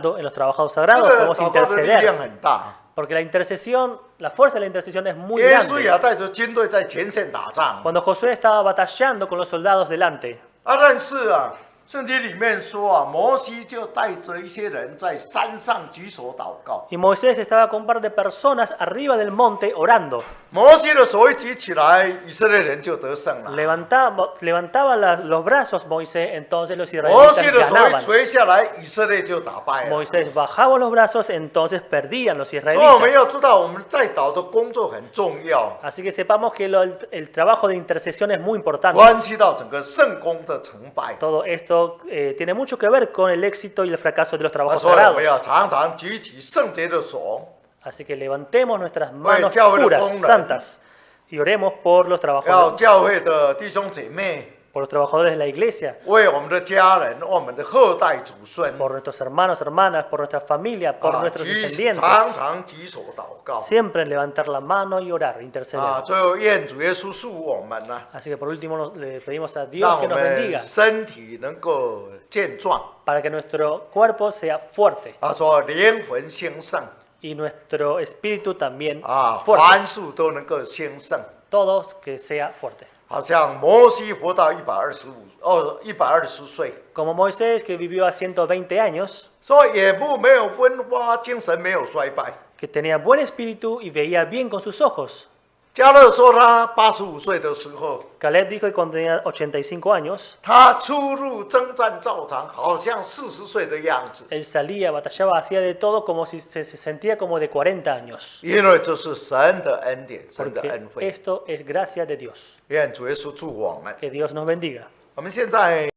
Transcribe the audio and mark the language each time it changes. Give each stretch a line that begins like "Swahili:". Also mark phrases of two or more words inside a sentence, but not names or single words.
Chinese: 这
Spanish: sagrados,
Chinese: 个
Spanish: podemos
Chinese: 祷告的力量
Spanish: interceder.
Chinese: 很大。
Spanish: Porque la intercesión, la fuerza de la intercesión es muy
Chinese: 耶稣也
Spanish: grande.
Chinese: 带着军队在前线打仗。
Spanish: Cuando Josué estaba batallando con los soldados delante,
Chinese: 但是啊，圣经里面说啊，摩西就带着一些人在山上举手祷告。
Spanish: y Moisés estaba con un par de personas arriba del monte orando.
Chinese: 摩西的手一举起来，以色列人就得胜了。
Spanish: Levantaba los brazos Moisés, entonces los
Chinese: 摩西
Spanish: israelitas
Chinese: 的手一
Spanish: ganaban.
Chinese: 垂下来，以色列就打败了。
Spanish: Moisés bajaba los brazos, entonces perdían los
Chinese: 所以我们
Spanish: israelitas.
Chinese: 要知道，我们在祷的工作很重要，
Spanish: Así que sepamos que el trabajo de intercesión es muy importante.
Chinese: 关系到整个圣功的成败。
Spanish: Todo esto tiene mucho que ver con el éxito y el fracaso de los 啊 trabajos
Chinese: 所以我
Spanish: sagrados.
Chinese: 们要常常举起圣洁的手，
Spanish: Así que levantemos nuestras manos
Chinese: 教会的
Spanish: puras,
Chinese: 工人。
Spanish: santas, y oremos por los
Chinese: 要
Spanish: trabajadores,
Chinese: 教会的弟兄姐妹，
Spanish: por los trabajadores de la iglesia,
Chinese: 为我们的家人、我们的后代祖孙，
Spanish: por nuestros hermanos, hermanas, por nuestra familia, por 啊， nuestros
Chinese: 常
Spanish: descendientes.
Chinese: 常举手祷告。
Spanish: Siempre levantar la mano y orar, interceder.
Chinese: 啊，最后愿主耶稣赐福我们呢，
Spanish: Así que por último le pedimos a Dios
Chinese: 让
Spanish: que
Chinese: 我
Spanish: nos
Chinese: 们
Spanish: bendiga
Chinese: 身体能够健壮。
Spanish: para que nuestro cuerpo sea fuerte
Chinese: 他说灵魂兴盛，
Spanish: y nuestro espíritu también 啊， fuerte.
Chinese: 凡事都能够兴盛。
Spanish: Todos que sea fuerte.
Chinese: 好像摩西活到120岁，
Spanish: Como Moisés que vivió a 120 años,
Chinese: 所以眼目没有昏花，精神没有衰败。
Spanish: que tenía buen espíritu y veía bien con sus ojos.
Chinese: 加勒说他85岁的时候，
Spanish: Caleb dijo que cuando tenía 85 años,
Chinese: 他出入征战照常，好像40岁的样子，
Spanish: él salía, batallaba, hacía de todo como si se sentía como de 40 años.
Chinese: 因为这是神的恩典，神的
Spanish: Porque
Chinese: 恩惠。
Spanish: esto es gracia de Dios.
Chinese: 愿主耶稣祝福我们。
Spanish: Que Dios nos bendiga.
Chinese: 我们现在。